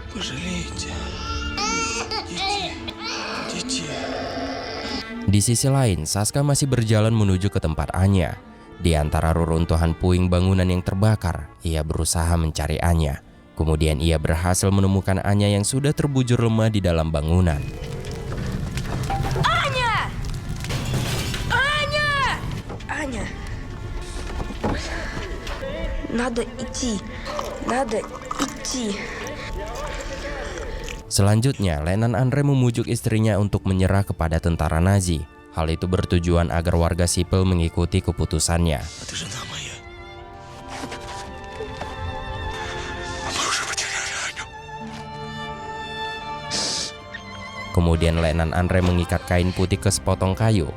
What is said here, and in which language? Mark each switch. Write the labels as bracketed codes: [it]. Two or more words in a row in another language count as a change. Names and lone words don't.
[id] Di sisi lain, Saska masih berjalan menuju ke tempat Anya. Di antara reruntuhan puing bangunan yang terbakar, ia berusaha mencari Anya. Kemudian ia berhasil menemukan Anya yang sudah terbujur lemah di dalam bangunan. Anya! Anya! [ru] Anya! Надо идти. Надо идти. [id] Selanjutnya, Letnan Andre memujuk istrinya untuk menyerah kepada tentara Nazi. Hal itu bertujuan agar warga sipil mengikuti keputusannya. Kemudian Letnan Andre mengikat kain putih ke sepotong kayu.